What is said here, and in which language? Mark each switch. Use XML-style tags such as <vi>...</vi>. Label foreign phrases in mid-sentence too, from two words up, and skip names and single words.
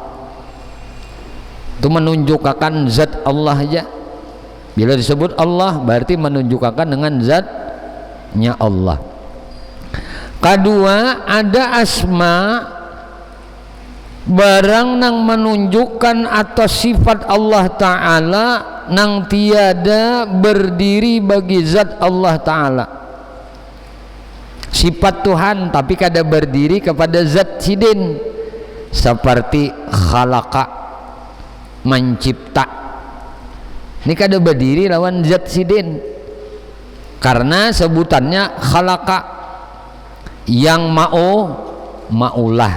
<bjn>Itu menunjukkan zat Allah aja. Bila disebut Allah berarti menunjukkan dengan zatnya Allah. Kedua, ada asma, barang yang menunjukkan atas sifat Allah Ta'ala nang tiada berdiri bagi zat Allah Ta'ala. Sifat Tuhan tapi kada berdiri kepada zat sidin, seperti khalaqa, mencipta. Ini kada berdiri lawan zat sidin karena sebutannya khalaqa, yang maulah.</bjn>